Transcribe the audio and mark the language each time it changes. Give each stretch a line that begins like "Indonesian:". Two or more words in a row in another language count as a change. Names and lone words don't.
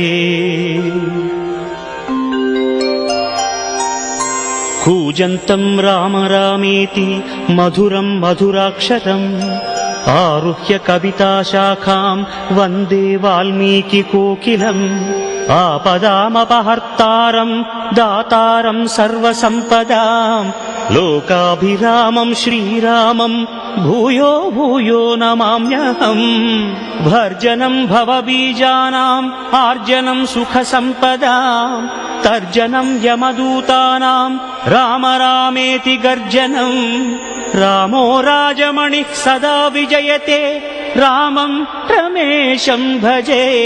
Sanskrit: कूजन्तं राम रामेति मधुरं मधुराक्षरम् आरुह्य कविताशाखां वन्दे वाल्मीकिकोकिलम् आपदामपहर्तारं दातारं सर्वसम्पदां లోకాభిరామం శ్రీరామం భూయో భూయో నమామ్యహం భర్జనం భవబీజానాం ఆర్జనం సుఖ సంపదాం తర్జనం యమదూతానాం రామ రామేతి గర్జనం రామో రాజమణిః సదా విజయతే రామం రమేశం భజే